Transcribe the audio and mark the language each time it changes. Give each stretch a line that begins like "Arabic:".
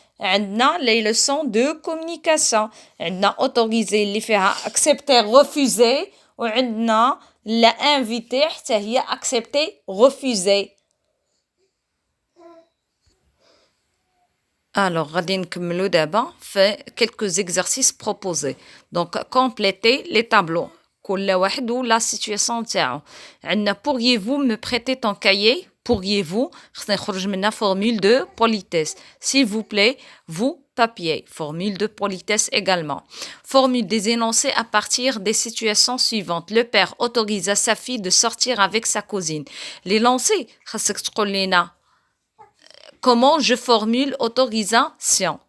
French: عندنا les leçons de communication. عندنا autoriser
Arabic: اللي فيها
French: accepter, refuser وعندنا la invité
Arabic: حتى هي
French: accepter, refuser.
Arabic: Alors, غادي نكملوا دابا في
French: quelques exercices proposés. Donc, compléter les tableaux.
Arabic: كل واحد و la situation تاعو.
French: عندنا pourriez-vous me prêter ton cahier? Pourriez-vous
Arabic: خصنا نخرج منها
French: formule de politesse. S'il vous plaît, vous papier. Formule de politesse également. Formule des énoncés à partir des situations suivantes. Le père autorisa sa fille de sortir avec sa cousine. L'énoncé
Arabic: خاصك تقول لنا
French: comment je formule autorisation.